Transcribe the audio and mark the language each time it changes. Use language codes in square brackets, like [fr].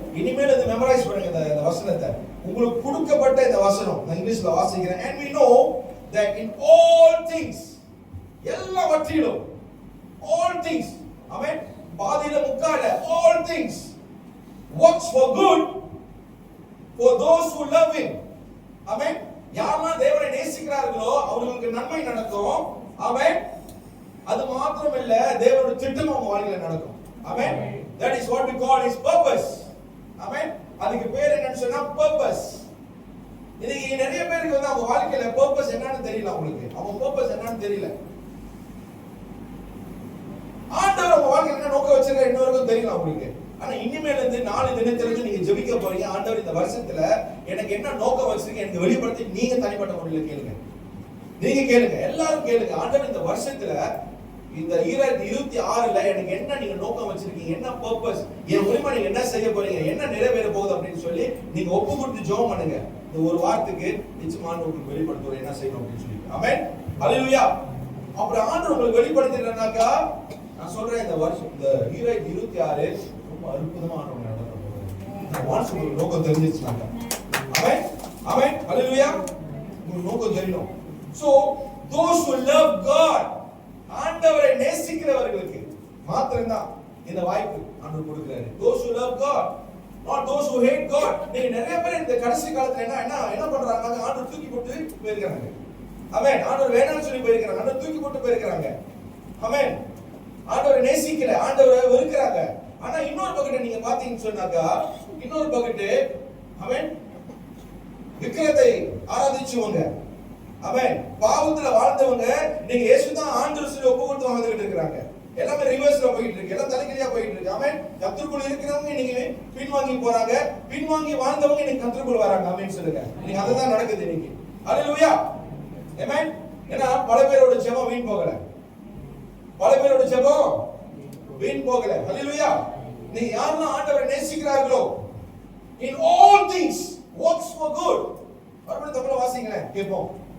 [ta] இனிமேல் இத மெமரைஸ் பண்ணுங்க இந்த வசனத்தை. உங்களுக்கு கொடுக்கப்பட்ட இந்த வசனம் நான் இங்கிலீஷ்ல வாசிக்கிறேன். [en] And we know that in all things [ta] எல்லாவற்றிலும் [en] all things [ta] ஆமென் பாதியில முக்கால [en] all things works for good for those who love him. [ta] ஆமென். யாரெல்லாம் தேவனை நேசிக்கிறார்களோ அவங்களுக்கு நன்மை நடக்கும். ஆமென். அது மாத்திரம் இல்ல தேவனுடைய திட்டம் அவங்க வாழ்க்கையில நடக்கும். ஆமென். [en] That is what we call his purpose. [ta] ஆமென். அதுக்கு பேர் என்னன்னு சொன்னா purpose. இன்னைக்கு நிறைய பேருக்கு வந்து அவங்க வாழ்க்கையில purpose என்னன்னு தெரியல. அவங்களுக்கு அவங்க purpose என்னன்னு தெரியல. ஆண்டவர் அவங்க வாழ்க்கையில என்ன நோக்கம் வச்சிருக்காரு இன்னொருக்கும் தெரியல அவங்களுக்கு. ஆனா இனிமேல இருந்து நாளை தினத்திலிருந்து நீங்க ஜெபிக்க போறீங்க. ஆண்டவர் இந்த வருஷத்துல எனக்கு என்ன நோக்கம் வச்சிருக்கீங்க எனக்கு வெளிப்படுத்தி நீங்க தனிப்பட்ட முறையில் கேளுங்க. நீங்க கேளுங்க. எல்லாரும் கேளுங்க. ஆண்டவர் இந்த வருஷத்துல இந்த 2026ல எனக்கு என்ன நீங்க நோக்கம் வச்சிருக்கீங்க, என்ன பர்பஸ், என் மூலமா நீங்க என்ன செய்ய போறீங்க, என்ன நிறைவேற போகுது அப்படின்னு சொல்லி நீங்க ஒப்பு கொடுத்து ஜெபம் பண்ணுங்க. இந்த ஒரு வாரத்துக்கு நிச்சயமா உங்களுக்கு வெளிப்படுத்துவார் என்ன செய்யணும் அப்படின்னு சொல்லி. ஆமென். ஹalleluya. அப்புறம் ஆண்டவர் உங்களுக்கு வெளிப்படுத்தினாக்கா நான் சொல்றேன் இந்த வருஷம் இந்த 2026 ரொம்ப அற்புதமான ஒரு நடக்க போகுது. இந்த வாட்ஸ் உங்களுக்கு நோக்கம் தெரிஞ்சிருச்சுனாக்கா. ஆமென். ஆமென். ஹalleluya. உங்களுக்கு நோக்கம் தெரியணும். [en] So those who love God [ta] ஆண்டவரை நேசிக்கிறவர்களுக்கு மாத்திரம்தான் இந்த வாய்ப்பு ஆண்டவர் கொடுக்கிறாரு. [en] Those who love God, not those who hate God. [ta] நீங்க நிறைய பேர் இந்த கடைசி காலத்துல என்ன பண்றாங்க? ஆண்டவர் தூக்கி போட்டு போயிருக்காங்க. ஆமென். ஆண்டவர் வேணாம்னு சொல்லி போயிருக்காங்க. ஆண்டவர் தூக்கி போட்டு போயிருக்காங்க. ஆமென். ஆண்டவரை நேசிக்கல, ஆண்டவரை வெறுக்கறாங்க. ஆனா இன்னொரு பக்கத்தை நீங்க பாத்தீங்கன்னு சொன்னாக்கா இன்னொரு பக்கத்து ஆமென் விக்கிரத்தை ஆராதிச்சவங்க, ஆமென், பாவத்துல வாழ்ந்தவங்க நீங்க இயேசுதான் ஆண்டவர் சொல்லி ஒப்பு கொடுத்து வாழ்ந்துட்டு இருக்காங்க. எல்லாமே ரிவர்ஸ்ல போயிட்டு இருக்கு. எல்லாம் தலைகீழா போயிட்டு இருக்கு. ஆமென். கர்த்தருக்குள்ள இருக்கிறவங்க நீங்க பின்வாங்கி போறாங்க, பின்வாங்கி வாழ்ந்தவங்க நீங்க கர்த்தருக்குள்ள வராங்க. ஆமென் சொல்லுங்க. நீங்க அதுதான் நடக்குது இன்னைக்கு. ஹalleluya. ஆமென். ஏன்னா பல பேரோட ஜெபம் வீண் போகல. பல பேரோட ஜெபம் வீண் போகல. ஹalleluya. நீங்க யாரெல்லாம் ஆண்டவரை நேசிக்கிறார்களோ [en] in all things works for good. [ta] மறுபடியும் தமிழ்ல வாசிங்களேன் கேட்போம்.